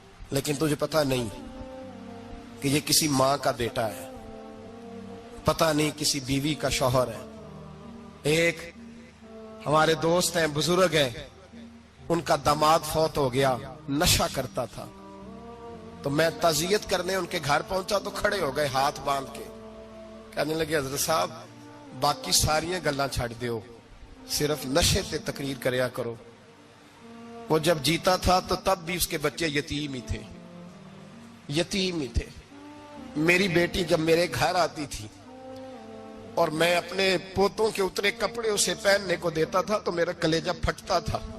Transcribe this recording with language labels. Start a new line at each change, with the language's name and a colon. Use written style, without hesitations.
Urdu: لیکن تجھے پتا نہیں کہ یہ کسی ماں کا بیٹا ہے، پتا نہیں کسی بیوی کا شوہر ہے۔ ایک ہمارے دوست ہیں، بزرگ ہیں، ان کا داماد فوت ہو گیا، نشہ کرتا تھا، تو میں تعزیت کرنے ان کے گھر پہنچا تو کھڑے ہو گئے ہاتھ باندھ کے، کہنے لگے حضرت صاحب
Punjabi: باقی ساری گلاں چھڑ دیو، صرف نشے تے تقریر کریا کرو.
Urdu: وہ جب جیتا تھا تو تب بھی اس کے بچے یتیم ہی تھے, یتیم ہی تھے. میری بیٹی جب میرے گھر آتی تھی اور میں اپنے پوتوں کے اتنے کپڑے اسے پہننے کو دیتا تھا تو میرا کلیجہ پھٹتا تھا.